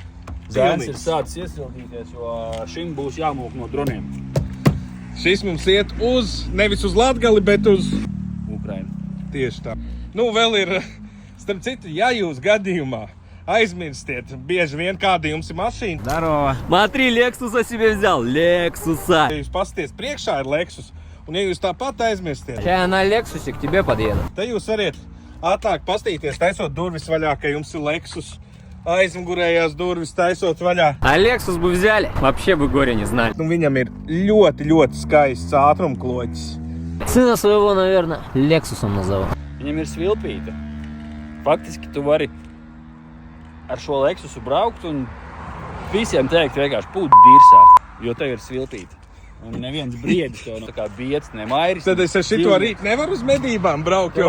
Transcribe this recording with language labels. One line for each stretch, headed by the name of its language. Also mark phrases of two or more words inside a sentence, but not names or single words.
Latvian: Zēns ir sācis iesildīties, jo šim būs jāmūk no droniem. Šis mums iet nevis uz Latgali, bet uz Ukrainu. Tieši tā. Nu, vēl ir, starp citu, ja jūs gadījumā aizmirstiet, bieži vien kāda jums ir mašīna.
Russian: Здорово. Смотри, Лексуса себе взял. Лексуса.
Latvian: Ja jūs pasties priekšā ir Lexus, un ja jūs tāpat aizmirstiet,
Russian: Сейчас я на Лексусе к тебе подъеду.
Latvian: te jūs variet ātrāk pastīties, taisot durvis vaļā, ka jums ir Lexus. Aizmugurējās durvis taisot vaļā.
Russian: А Лексус бы взяли, вообще бы горя не знали.
Latvian: Nu, viņam ir ļoti skaists ātrumkloķis.
Russian: Сына своего, наверное, Лексусом назову.
Latvian: Viņam ir svilpīte. Faktiski tu vari ar šo Lexusu braukt un visiem teikt vienkārši pūt dirsā, jo tev ir svilpīte. Un neviens briedis tev tā kā biets, ne mairis. Tad es ar šito rīt nevaru uz medībām braukt, Tev